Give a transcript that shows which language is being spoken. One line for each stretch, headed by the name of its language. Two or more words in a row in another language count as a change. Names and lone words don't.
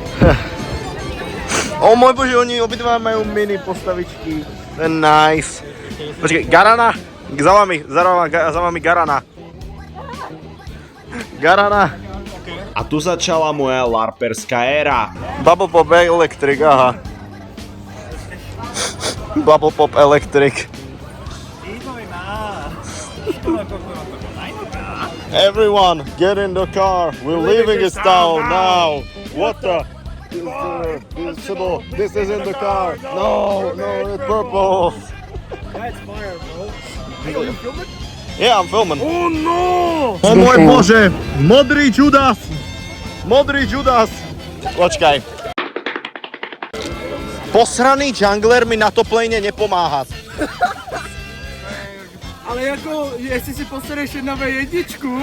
Slovak: O môj bože, oni obidva majú mini postavičky. To je nice. Počkej, Garana? Za vami Garana. Garana. A tu začala moja larperská éra. Bubble Pop Electric, aha. Bubble Pop Electric.
English: Everyone, get in the car. We're leaving this town now. What the? This is in the car. No, it's purple. That's fire, bro. Are you filming? Yeah, I'm filming. Oh no!
Slovak: O môj bože, modrý Judas. Modrý Judas. Počkaj. Posraný jungler mi na
English: top lane
Slovak: nepomáha.
Czech: Ale jako, jestli si posereš 1v1,